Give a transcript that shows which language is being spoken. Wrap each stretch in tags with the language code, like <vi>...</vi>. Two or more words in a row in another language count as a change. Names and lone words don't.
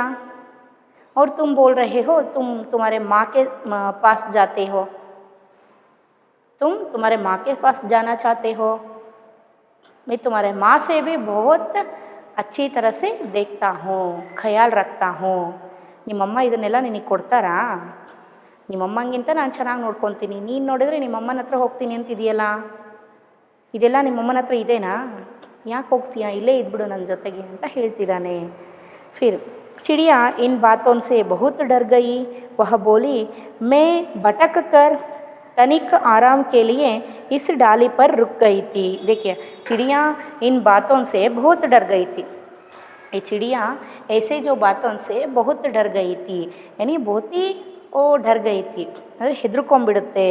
<hi>और तुम बोल रहे हो तुम्हारे माँ के पास जाते हो, तुम्हारे माँ के पास जाना चाहते हो। मैं तुम्हारे माँ से भी बहुत अच्छी तरह से देखता हूँ, ख्याल रखता हूँ।</hi> <kn>ನಿಮ್ಮಮ್ಮ ಇದನ್ನೆಲ್ಲ ನಿನಗೆ ಕೊಡ್ತಾರಾ? ನಿಮ್ಮಮ್ಮಂಗಿಂತ ನಾನು ಚೆನ್ನಾಗಿ ನೋಡ್ಕೊತೀನಿ. ನೀನು ನೋಡಿದ್ರೆ ನಿಮ್ಮಮ್ಮನ ಹತ್ರ ಹೋಗ್ತೀನಿ ಅಂತಿದೆಯಲ್ಲ, ಇದೆಲ್ಲ ನಿಮ್ಮಮ್ಮನ ಹತ್ರ ಇದೆನಾ? ಯಾಕೆ ಹೋಗ್ತೀಯಾ? ಇಲ್ಲೇ ಇದ್ಬಿಡು ನನ್ನ ಜೊತೆಗೆ ಅಂತ ಹೇಳ್ತಿದ್ದಾನೆ.</kn> <hi>फिर चिड़िया इन बातों से बहुत डर गई। वह बोली, मैं भटक कर तनिक आराम के लिए इस डाली पर रुक गई थी। देखिए, चिड़िया इन बातों से बहुत डर गई थी। ये चिड़िया ऐसे जो बातों से बहुत डर गई थी, यानी बहुत ही वो डर गई थी, अरे ಹೆದರ್ಕೊಂಡ್ಬಿಡುತ್ತೆ।</hi>